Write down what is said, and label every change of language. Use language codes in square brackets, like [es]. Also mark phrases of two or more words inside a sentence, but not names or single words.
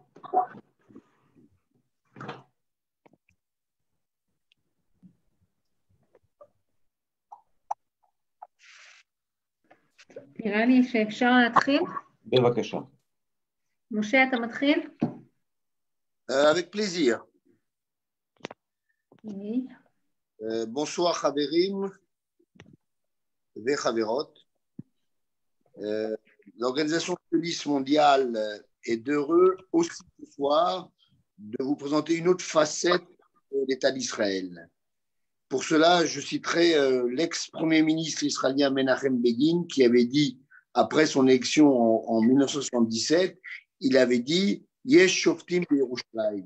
[he] נראה לי שאפשר להתחיל. בבקשה. משה, אתה מתחיל? [fr] Avec plaisir. Oui. Bonsoir [he] חברים וחברות. [fr] L'Organisation sioniste mondiale est heureux aussi ce soir de vous présenter une autre facette de l'État d'Israël. Pour cela, je citerai l'ex-premier ministre israélien Menachem Begin qui avait dit, après son élection en 1977, il avait dit « [he] יש שופטים בירושלים ».